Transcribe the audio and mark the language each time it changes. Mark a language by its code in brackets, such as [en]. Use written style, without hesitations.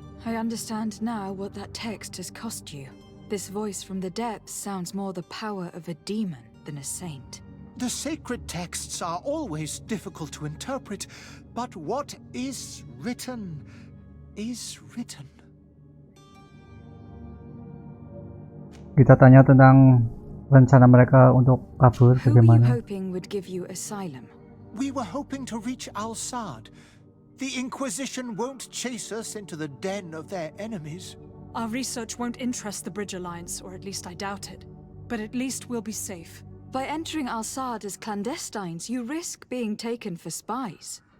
[en] I understand now what that text has cost you. This voice from the depths sounds more the power of a demon than a saint. The sacred texts are always difficult to interpret, but what is written is written. [id] Kita tanya tentang rencana mereka untuk kabur [en] Who were you [id] bagaimana. [en] hoping would give you asylum? We were hoping to reach Al-Sad. The Inquisition won't chase us into the den of their enemies. Our research won't interest the Bridge Alliance, or at least I doubt it. But at least we'll be safe. By entering Al-Sad as clandestines, you risk being taken for spies.